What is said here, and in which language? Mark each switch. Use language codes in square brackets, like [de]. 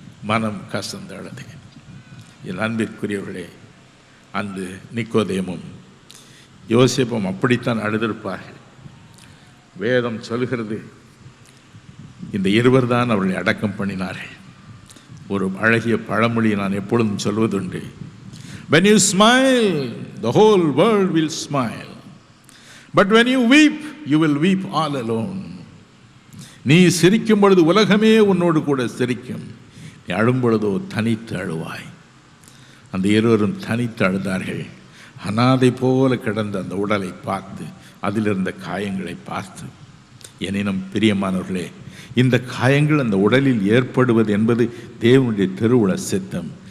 [ta] மனம் கசந்தழுது. என் அன்பிற்குரியவர்களே, அந்த நிக்கோதேமும் யோசேப்பும் அப்படித்தான் அழுதிருப்பார்கள். வேதம் சொல்கிறது, இந்த இருவர் தான் அவர்களை அடக்கம் பண்ணினார்கள். ஒரு அழகிய பழமொழியை நான் எப்பொழுதும் சொல்வதுண்டு, [en] when you smile the whole world will smile, but when you weep you will weep all alone. [ta] நீ சிரிக்கும் பொழுது உலகமே உன்னோடு கூட சிரிக்கும், நீ அழும் பொழுதோ தனித்து அழுவாய். அந்த இருவரும் தனித்து அழுதார்கள். அனாதை போல கிடந்த அந்த உடலை பார்த்து, அதிலிருந்த காயங்களை பார்த்து. எனினும் பிரியமானவர்களே, இந்த காயங்கள் அந்த உடலில் ஏற்படுவது என்பது தேவனுடைய திருவுள சித்தம்.